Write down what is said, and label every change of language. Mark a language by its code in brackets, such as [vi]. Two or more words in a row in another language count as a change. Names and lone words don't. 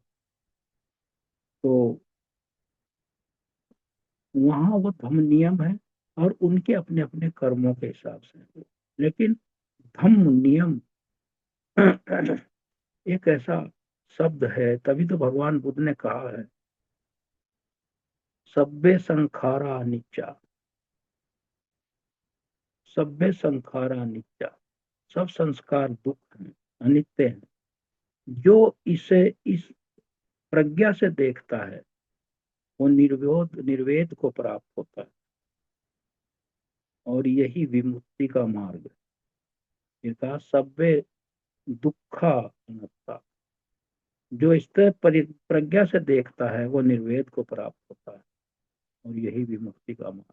[hi] तो वहाँ वो धम्म नियम है, और उनके अपने अपने कर्मों के हिसाब से हैं। लेकिन धम्म नियम एक ऐसा शब्द है, तभी तो भगवान बुद्ध ने कहा है [pi] सब्बे संखारा अनिच्चा, सब्बे संखारा अनिच्चा, [hi] सब संस्कार दुख हैं, अनित्य हैं। जो इसे इस प्रज्ञा से देखता है वो निर्विरोध निर्वेद को प्राप्त होता है, और यही विमुक्ति का मार्ग है। ये कहा [pi] सब्बे दुखा अनत्ता, [hi] जो इस तरह प्रज्ञा से देखता है वो निर्वेद को प्राप्त होता है, और यही विमुक्ति का मार्ग।